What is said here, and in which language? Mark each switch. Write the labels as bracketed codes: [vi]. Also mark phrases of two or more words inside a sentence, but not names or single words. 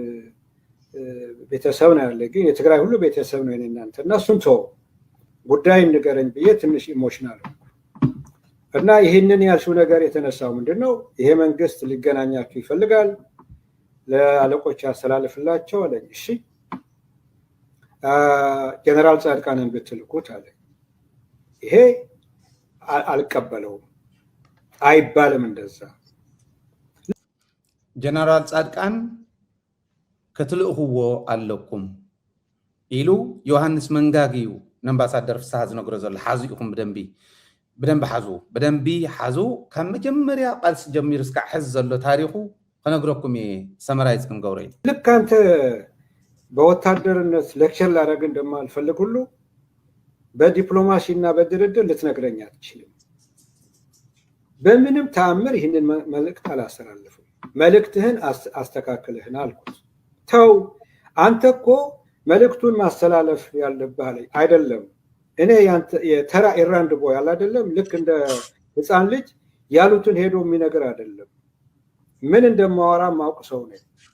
[am] ቤተሰብ ነው ያለ ግን የትግራይ ሁሉ ቤተሰብ ነው እናንተ እና እሱን ተው ጉዳይ ንገረኝ ብዬ ትንሽ ኢሞሽናል እና ይሄንን ያልሽው ነገር የተነሳው ምንድነው ይሄ መንግስት ሊገናኛችሁ ይፈልጋል ለአለቆች ያስተላልፍላቸው አለኝ እሺ ጀነራል ጻድቃንን ብትልኩት አለ ይሄ አልቀበለውም አይባልም እንደዛ [ti] ጀነራል ጻድቃን ክትልእኽዎ ኣለኩም ኢሉ ዮሐንስ መንጋጊዩ አምባሳደር ፍስሐ ዝነግሮ ዘሎ ሓዙ ኢኹም በደንቢ ሓዙ ካብ መጀመርያ ቃልሲ ጀሚሩ እስካዕ ሕዚ ዘሎ ታሪኹ ከነግረኩም ሰመራይዝ ክንገብሮ እዩ [am] ልክ አንተ በወታደርነት ሌክቸር ላደርግ እንደማልፈልግ ሁሉ በዲፕሎማሲና በድርድር ልትነግረኝ አትችልም በምንም ተአምር ይህንን መልእክት አላስተላልፍም መልእክትህን አስተካክለህን አልኩት ተው አንተ እኮ መልእክቱን ማስተላለፍ ያለብህ አይደለም እኔ የተራ [en] errand boy [am] አለ አይደለም ልክ እንደ ህፃን ልጅ ያሉትን ሄዶ የሚነገር አይደለም ምን እንደማወራ ማውቅ ሰው ነኝ